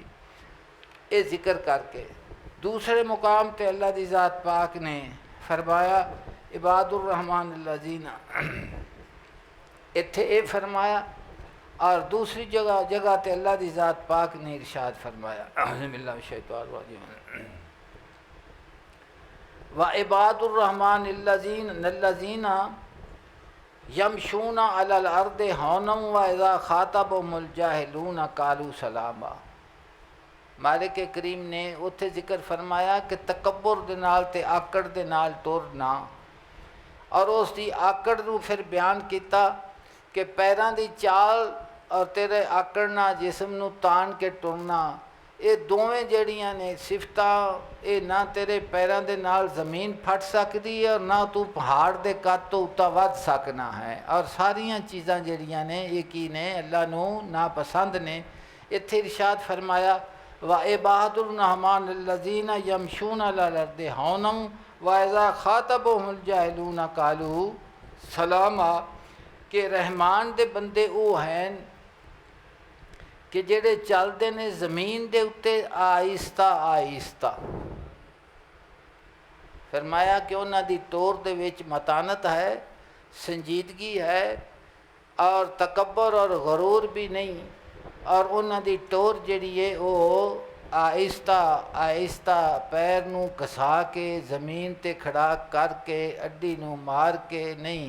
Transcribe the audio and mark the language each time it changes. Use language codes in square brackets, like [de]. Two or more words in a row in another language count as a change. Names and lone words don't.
[pa] یہ ذکر کرکے دوسرے مقام تے اللہ دی ذات پاک نے فرمایا [ar] عباد الرحمن الذين, [pa] ایتھے یہ فرمایا. اور دوسری جگہ تے اللہ دی ذات پاک نے ارشاد فرمایا [ar] وعباد الرحمن الذين يمشون على الأرض هونا وإذا خاطبهم الجاهلون قالوا سلاما. [pa] مالک کریم نے اوتھے ذکر فرمایا کہ تکبر دے نال تے آکڑ دے نال ٹرنا، اور اسکی آکڑ نوں پھر بیان کیا کہ پیراں دی چال اور تیرے آکڑنا جسم نوں تان کے ٹرنا، یہ دوویں جیہڑیاں نے صفتاں، یہ نہ تیرے پیراں دے نال زمین پھٹ سکتی ہے اور نہ تو پہاڑ دے قد تو اتا ودھ سکنا ہے. اور ساریاں چیزاں جیہڑیاں نے یہ کی نے اللہ نوں ناپسند نے. ایتھے ارشاد فرمایا [ar] وعباد الرحمن الذين يمشون على الأرض هونا وإذا خاطبهم الجاهلون قالوا سلاما, [pa] کہ رحمان دے بندے وہ ہیں کہ جیہڑے چلتے نے زمین دے اتے آہستہ آہستہ. فرمایا کہ انہاں دی طور دے وچ متانت ہے، سنجیدگی ہے اور تکبر اور غرور بھی نہیں، اور انہاں دی ٹور جیہڑی ہے وہ آہستہ آہستہ پیر نوں گھسا کے زمین تے کھڑا کرکے اڈی نوں مار کے نہیں.